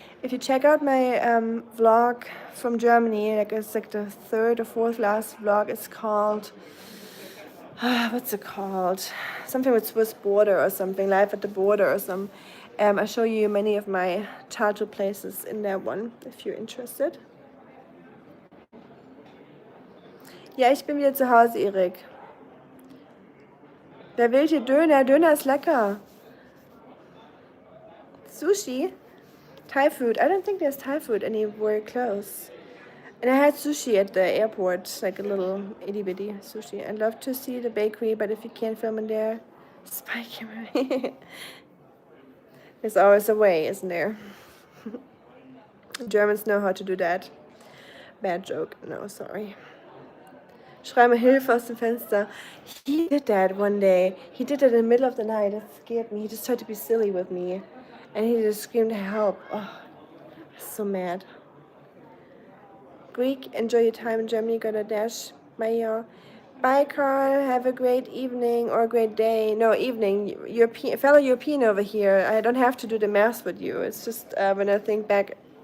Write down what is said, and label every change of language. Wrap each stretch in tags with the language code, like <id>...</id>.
<en>If you check out my vlog from Germany, like it's like the 3rd or 4th last vlog, it's called, what's it called? Something with Swiss border or something, life at the border or some. I show you many of my childhood places in that one, if you're interested.</en> <de>Ja, ich bin wieder zu Hause, Erik. Wer will hier Döner? Döner ist lecker.</de> <en>Sushi? Thai food? I don't think there's Thai food anywhere close. And I had sushi at the airport, like a little itty bitty sushi. I'd love to see the bakery, but if you can't film in there, spy camera. There's always a way, isn't there? Germans know how to do that. Bad joke. No, sorry.</en> <de>Schreibe Hilfe aus dem Fenster.</de> <en>He did that one day. He did it in the middle of the night. It scared me. He just tried to be silly with me. And he just screamed help. Oh, I was so mad. Greek, enjoy your time in Germany. Got a dash. Bye, bye, Carl. Have a great evening or a great day. No, evening. Fellow European over here. I don't have to do the math with you. It's just when I think back</en>